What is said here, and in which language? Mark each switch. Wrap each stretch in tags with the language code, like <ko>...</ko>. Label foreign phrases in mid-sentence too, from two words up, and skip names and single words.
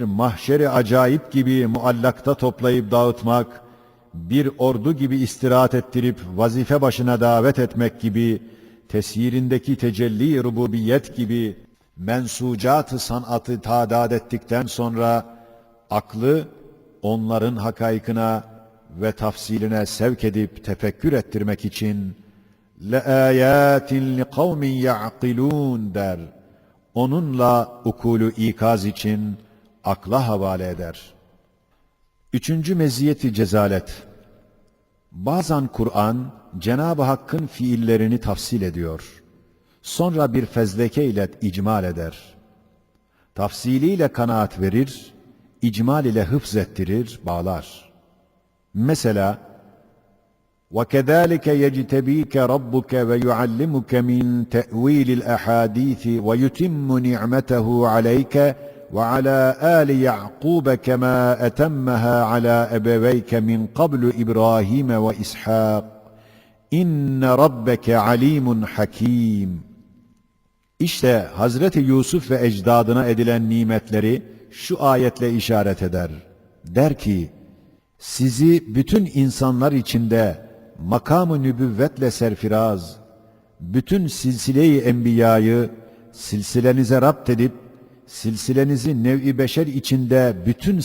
<tr>mahşeri acayip gibi muallakta toplayıp dağıtmak, bir ordu gibi istirahat ettirip vazife başına davet etmek gibi, tesyirindeki tecelli rububiyet gibi mensucat-ı sanatı tadat ettikten sonra aklı onların hakaykına ve tafsiline sevk edip tefekkür ettirmek için</tr> <ar>لَآيَاتٍ لِقَوْمٍ يَعْقِلُونَ</ar> <tr>der. Onunla ukulu ikaz için akla havale eder. 3. meziyeti cezalet. Bazen Kur'an Cenab-ı Hakk'ın fiillerini tafsil ediyor. Sonra bir fezleke ile icmal eder. Tafsiliyle kanaat verir, icmal ile hıfz ettirir, bağlar.</tr> <ar>Mesela وَكَذَٰلِكَ يَجْتَب۪يكَ رَبُّكَ وَيُعَلِّمُكَ مِنْ تَأْو۪يلِ الْأَحَاد۪يثِ وَيُتِمُّ نِعْمَتَهُ عَلَيْكَ وَعَلَى آلِ يَعْقُوبَ كَمَا أَتَمَّهَا عَلَى أَبَوَيْكَ مِنْ قَبْلُ إِبْرَاهِيمَ وَإِسْحَاقَ اِنَّ رَبَّكَ عَل۪يمٌ حَك۪يمٌ</ar> <tr>İşte Hazreti Yusuf ve ecdadına edilen nimetleri şu ayetle işaret eder. Der ki, sizi bütün insanlar içinde makam-ı nübüvvetle serfiraz, bütün silsile-i enbiyayı silsilenize rapt edip, silsilenizi nev-i beşer içinde bütün</tr>